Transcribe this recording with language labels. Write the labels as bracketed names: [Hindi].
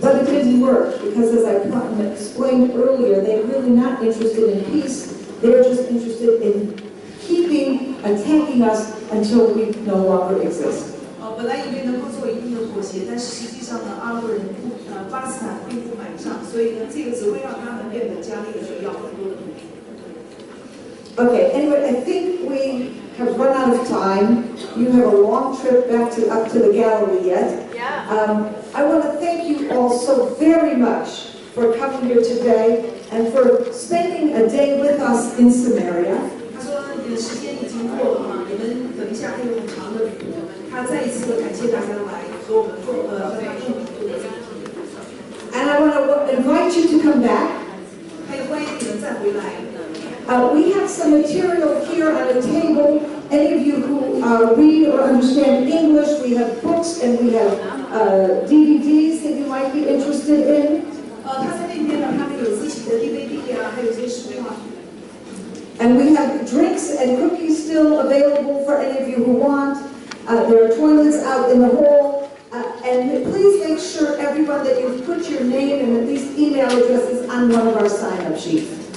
[English] But it didn't work because, as I explained earlier, they're really not interested in peace. They're just interested in keeping attacking us until we no longer exist. [Chinese] 本来以为能够做一定的妥协，但是实际上呢，阿拉伯人巴勒斯坦并不买账，所以呢，这个只会让他们变本加厉的需要很多的努力。 [English] Okay, anyway, I think we have run out of time. You have a long trip up to the Galilee yet. Yeah. I want to thank you all so very much for coming here today and for spending a day with us in Samaria. [Chinese] 他说你的时间已经过了嘛，你们等一下还有很长的旅途。他再一次的感谢大家来和我们和他共度的这个体验。 [English] And I want to invite you to come back. [Chinese] 还有欢迎你们再回来。 [English] We have some material here on the table. Any of you who read or understand English, we have books and we have DVDs that you might be interested in. [Chinese] 他在那边呢，他们有自己的 DVD 啊，还有些书啊。 [English] And we have drinks and cookies still available for any of you who want. There are toilets out in the hall. And please make sure, everyone, that you've put your name and at least email addresses on one of our sign-up sheets.